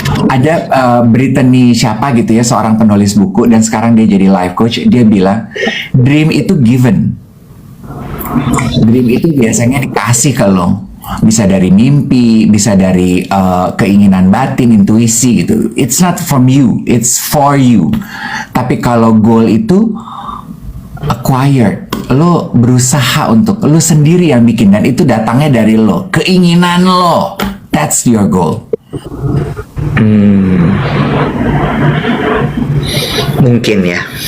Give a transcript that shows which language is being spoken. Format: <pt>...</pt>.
<id>Ada Brittany siapa gitu ya, seorang penulis buku dan sekarang dia jadi life coach. Dia bilang dream itu given. Dream itu biasanya dikasih ke lo. Bisa dari mimpi, bisa dari keinginan batin, intuisi gitu.</id> <en>It's not from you, it's for you.</en> <id>Tapi kalau goal itu acquired. Lo berusaha untuk, lo sendiri yang bikin, dan itu datangnya dari lo. Keinginan lo.</id> <en>That's your goal.</en> <id>Mungkin ya.</id>